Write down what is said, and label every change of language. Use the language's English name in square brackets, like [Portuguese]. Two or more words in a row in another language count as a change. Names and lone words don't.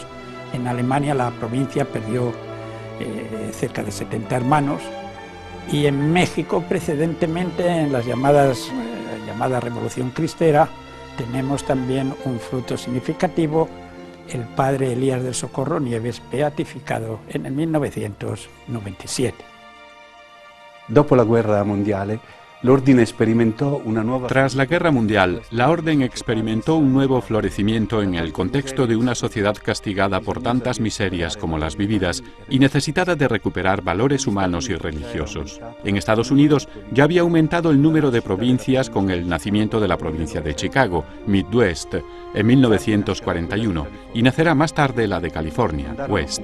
[Spanish] En Alemania la provincia perdió cerca de 70 hermanos, y en México precedentemente en la llamada Revolución Cristera tenemos también un fruto significativo, el padre Elías del Socorro Nieves, beatificado en el 1997. [Italian] Dopo la guerra mondiale, l'ordine sperimentò una nuova... [Spanish] Tras la Guerra Mundial, la Orden experimentó un nuevo florecimiento en el contexto de una sociedad castigada por tantas miserias como las vividas y necesitada de recuperar valores humanos y religiosos. En Estados Unidos ya había aumentado el número de provincias con el nacimiento de la provincia de Chicago, Midwest, en 1941, y nacerá más tarde la de California, West.